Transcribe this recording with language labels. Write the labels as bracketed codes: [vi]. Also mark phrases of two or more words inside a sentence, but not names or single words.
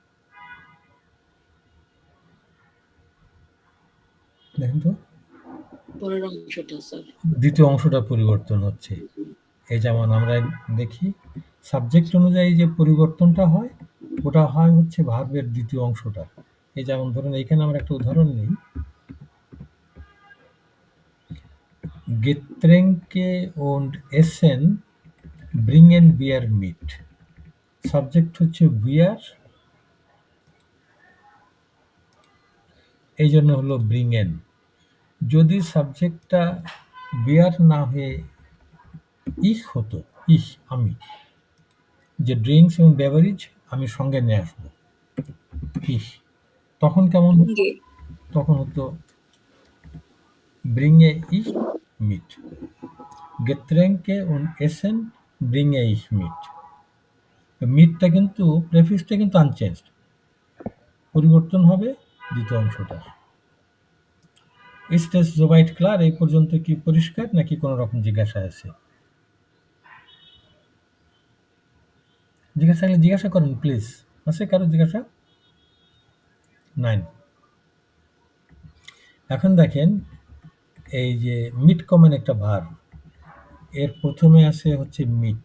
[bn] দেখেন তো, পরের অংশটা স্যার। দ্বিতীয় অংশটা পরিবর্তন হচ্ছে। এই যেমন আমরা দেখি সাবজেক্ট অনুযায়ী যে পরিবর্তনটা হয় ওটা হয় হচ্ছে ভার্বের দ্বিতীয় অংশটা। এই যেমন ধরুন এইখানে আমরা একটা উদাহরণ নিই, [de] Getränke und Essen bringen wir mit। [bn] সাবজেক্ট হচ্ছে wir, এই জন্য হলো bringen। যদি সাবজেক্টটা wir না হয়ে ich হতো, ich আমি, যে ড্রিঙ্কস এবং বেভারেজ আমি সঙ্গে নিয়ে আসবো ich, তখন কেমন হতো? গে তখন হতো [de] bringe ich mit। Getränke und Essen bringe ich mit। [bn] মিটটা কিন্তু প্রেফিক্সটা কিন্তু আনচেঞ্জড, পরিবর্তন হবে দ্বিতীয় অংশটার। [de] Ist es soweit klar? [bn] এই পর্যন্ত কি পরিষ্কার নাকি কোনো রকম জিজ্ঞাসা আছে? জিজ্ঞাসা থাকলে জিজ্ঞাসা করেন প্লিজ। আছে কারো জিজ্ঞাসা? 9। এখন দেখেন এই যে মিট কমন একটা ভার্ব, এর প্রথমে আছে হচ্ছে মিট।